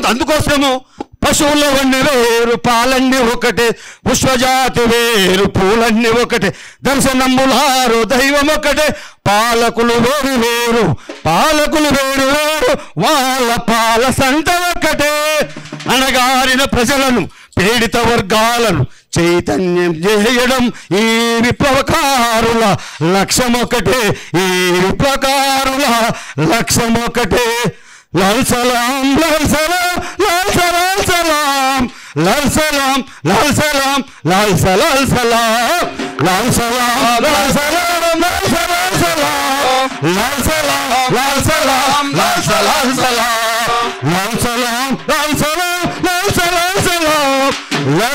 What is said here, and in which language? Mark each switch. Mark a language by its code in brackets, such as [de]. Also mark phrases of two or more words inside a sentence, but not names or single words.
[te] అందుకోసము పశువులవన్నీ వేరు, పాలన్నీ ఒకటే, పుష్పజాతి వేరు, పూలన్నీ ఒకటే, దర్శనములారు దైవం ఒకటే, పాలకులు వేరు వేరు, పాలకులు వేరు వేరు, వాళ్ళ పాల సంత ఒకటే. అణగారిన ప్రజలను, పీడిత వర్గాలను చైతన్యం చేయడం ఈ విప్లవకారుల లక్ష్యం ఒకటే, ఈ విప్లవకారుల లక్ష్యం ఒకటే. [hi] लाल सलाम लाल सलाम लाल सलाम सलाम लाल सलाम लाल सलाम लाल सलाम सलाम लाल सलाम लाल सलाम लाल सलाम सलाम लाल सलाम लाल सलाम लाल सलाम सलाम लाल सलाम लाल सलाम लाल सलाम सलाम लाल